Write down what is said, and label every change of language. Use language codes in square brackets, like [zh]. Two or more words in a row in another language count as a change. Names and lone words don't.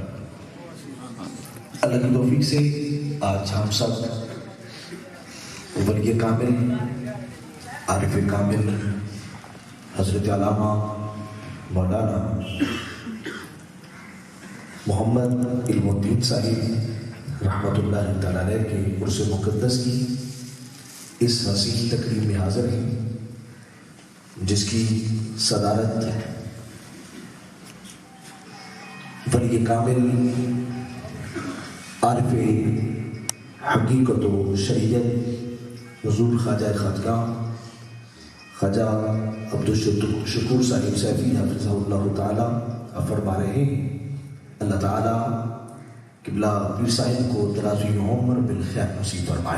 [ur] اللہ کی توفیق سے آج ہم سب ولی کامل، عارف کامل حضرت علامہ مولانا محمد علم الدین صاحب رحمۃ اللہ تعالیٰ علیہ کے عرس مقدس کی اس حسین تقریب میں حاضر ہیں، جس کی صدارت ولی کامل عارف حقیقت و شریعت حضور خواجہ خاتقاں خواجہ عبدالشکور صاحب سیفی حفظہ اللہ تعالیٰ فرما رہے ہیں. اللہ تعالیٰ قبلہ پیر صاحب کو درازی عمر بالخیر نصیب فرمائے.